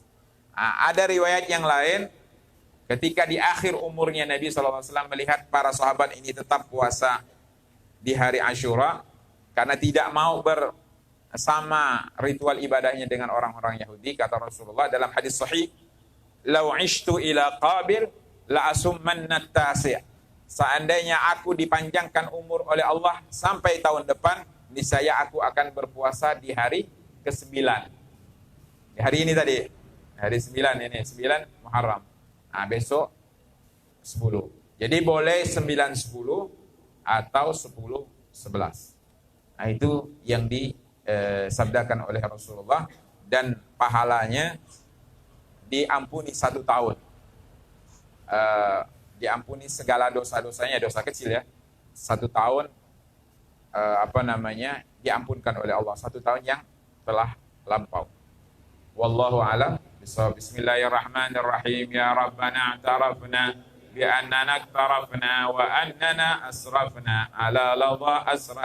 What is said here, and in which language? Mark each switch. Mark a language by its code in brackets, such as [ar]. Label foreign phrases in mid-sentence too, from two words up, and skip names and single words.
[id] Ada riwayat yang lain, ketika di akhir umurnya Nabi SAW melihat para sahabat ini tetap puasa di hari Asyura, karena tidak mau bersama ritual ibadahnya dengan orang-orang Yahudi, kata Rasulullah dalam hadis sahih, [ar] "لئن عشت إلى قابل لأصومن التاسع'." [id] Seandainya aku dipanjangkan umur oleh Allah sampai tahun depan, niscaya aku akan berpuasa di hari ke-9. Di hari ini tadi, hari 9 ini, 9 Muharram. Besok 10. Jadi boleh 9-10 atau 10-11. Itu yang disabdakan oleh Rasulullah, dan pahalanya diampuni 1 tahun. Diampuni segala dosa-dosanya, dosa kecil ya. 1 tahun diampunkan oleh Allah, 1 tahun yang telah lampau. [ar] والله أعلم بالصواب. بسم الله الرحمن الرحيم. يا ربنا اعترفنا بأننا اقترفنا وأننا أسرفنا على الذي أسرفنا